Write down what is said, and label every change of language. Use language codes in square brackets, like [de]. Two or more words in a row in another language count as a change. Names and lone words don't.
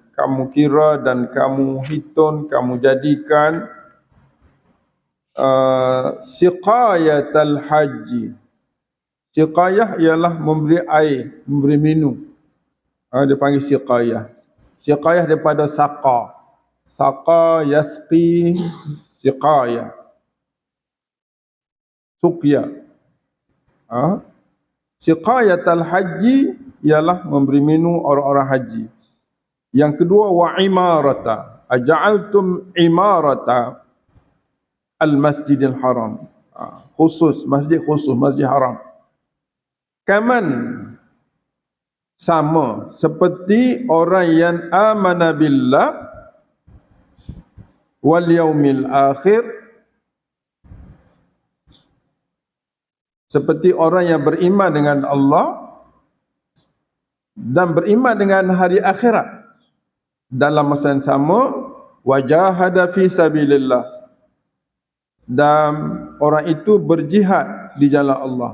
[ms] Kamu kira dan kamu hitung, kamu jadikan [ar] siqayatal haji. [ms] Siqayah ialah memberi air, memberi minum. Dia panggil siqayah. Siqayah daripada saqa. [ar] Saqa yasqi siqayah. Suqya. Siqayatal haji [ms] ialah memberi minum orang-orang haji. Yang kedua [ar] wa imarata. Aja'altum imarata al-masjidil haram. [ms] Khusus, masjid khusus, masjid haram. Kaman, sama seperti orang yang [ar] amana billah wal yaumil akhir, [ms] seperti orang yang beriman dengan Allah dan beriman dengan hari akhirat. Dalam masa yang sama, [ar] wajahada fi sabilillah, [ms] dan orang itu berjihad di jalan Allah.